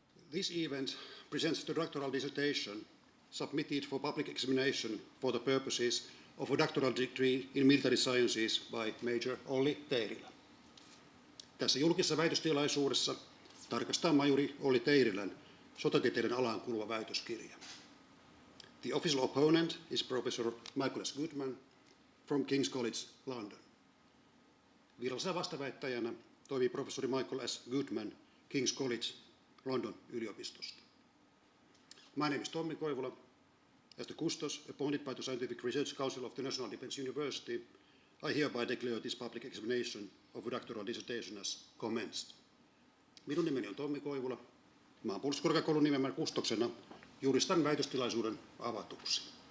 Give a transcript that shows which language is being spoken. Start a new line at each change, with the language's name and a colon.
English: This event presents the doctoral dissertation submitted for public examination for the purposes of a doctoral degree in military sciences by Major Olli Teirilä.
Finnish: Tässä julkisessa väitöstilaisuudessa tarkastaa majuri Olli Teirilän sotatieteiden alaan kuuluva väitöskirja.
English: The official opponent is Professor Michael S. Goodman from King's College, London.
Finnish: Virallisena vastaväittäjänä toimii professori Michael S.
English: Goodman King's College, London
Finnish: yliopistosta.
English: My name is Tommi Koivula. As the custos appointed by the Scientific Research Council of the National Defense University, I hereby declare this public examination of a doctoral dissertation as commenced.
Finnish: Minun nimeni on Tommi Koivula. Maanpuolustuskorkeakoulun nimeämän kustoksena julistan väitöstilaisuuden avatuksi.